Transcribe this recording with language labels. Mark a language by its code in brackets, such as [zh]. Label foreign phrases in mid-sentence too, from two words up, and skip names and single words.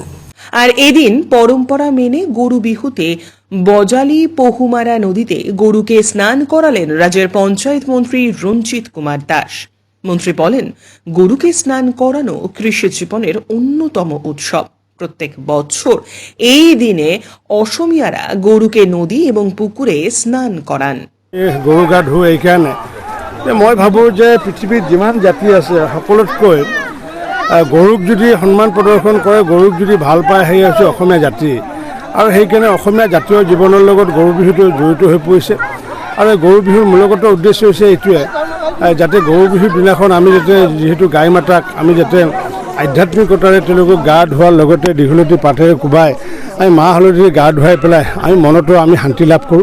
[bn] আর এদিন পরম্পরা মেনে গরু বিহুতে বজালি বহুমারা নদীতে গরুকে স্নান করালেন রাজ্যের পঞ্চায়েত মন্ত্রী রঞ্জিত কুমার দাস। মন্ত্রী বলেন, গরুকে স্নান করানো কৃষি জীবনের অন্যতম উৎসব। প্রত্যেক বছর এই দিনে অসমীয়ারা গরুকে নদী এবং পুকুরে স্নান করান। [as] গৰু গা ধুই এইকাৰণে মই ভাবোঁ যে পৃথিৱীত যিমান জাতি আছে সকলোতকৈ গৰুক যদি সন্মান প্ৰদৰ্শন কৰে, গৰুক যদি ভাল পায়, সেই হৈছে অসমীয়া জাতি। আৰু সেইকাৰণে অসমীয়া জাতীয় জীৱনৰ লগত গৰু বিহুটো জড়িত হৈ পৰিছে। আৰু গৰু বিহুৰ মূলগত উদ্দেশ্য হৈছে এইটোৱে, যাতে গৰু বিহুৰ দিনাখন আমি যাতে যিহেতু গাই মাতাক আমি যাতে আধ্যাত্মিকতাৰে তেওঁলোকক গা ধোৱাৰ লগতে দীঘলতি পাতেৰে কোবাই আমি মাহ হালধিৰে গা ধুৱাই পেলাই আমি মনতো আমি শান্তি লাভ কৰোঁ।